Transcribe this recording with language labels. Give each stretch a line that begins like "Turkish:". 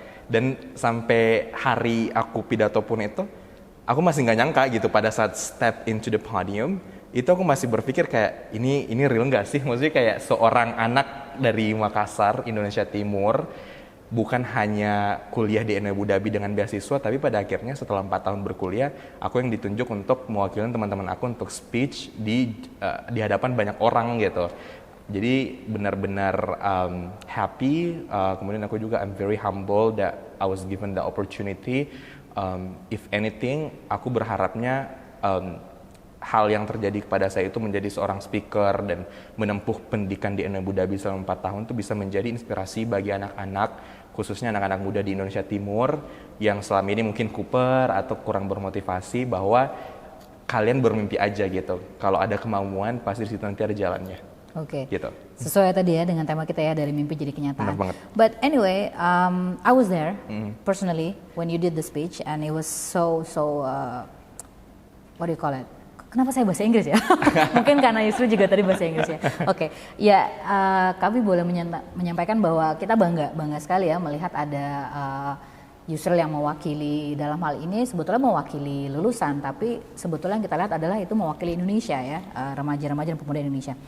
Indonesian: Dan sampai hari aku pidato pun itu, aku masih nggak nyangka gitu pada saat
English: step into the podium,
Indonesian: itu aku masih berpikir kayak ini real nggak sih? Maksudnya kayak seorang anak dari Makassar, Indonesia Timur, bukan hanya kuliah di NU Abu Dhabi dengan beasiswa, tapi pada akhirnya setelah 4 tahun berkuliah, aku yang ditunjuk untuk mewakili teman-teman aku untuk speech di hadapan banyak orang gitu. Jadi benar-benar happy. Kemudian aku juga
English: I'm very humble that I was given the opportunity. If anything,
Indonesian: aku berharapnya hal yang terjadi kepada saya itu menjadi seorang speaker dan menempuh pendidikan di NU Abu Dhabi selama 4 tahun itu bisa menjadi inspirasi bagi anak-anak, khususnya anak-anak muda di Indonesia Timur yang selama ini mungkin kuper atau kurang bermotivasi, bahwa kalian bermimpi aja gitu. Kalau ada kemauan pasti di situ nanti ada jalannya. Oke. Gitu. Sesuai tadi ya dengan tema kita ya, dari mimpi jadi kenyataan. Benar banget.
English: But anyway, I was there personally when you did the speech and it was so what do you call it?
Indonesian: Kenapa saya bahasa Inggris ya? Mungkin karena Yusril juga tadi bahasa Inggris ya. Oke, ya kami boleh menyampaikan bahwa kita bangga sekali ya melihat ada Yusril yang mewakili, dalam hal ini sebetulnya mewakili lulusan, tapi sebetulnya yang kita lihat adalah itu mewakili Indonesia ya, remaja-remaja dan pemuda Indonesia.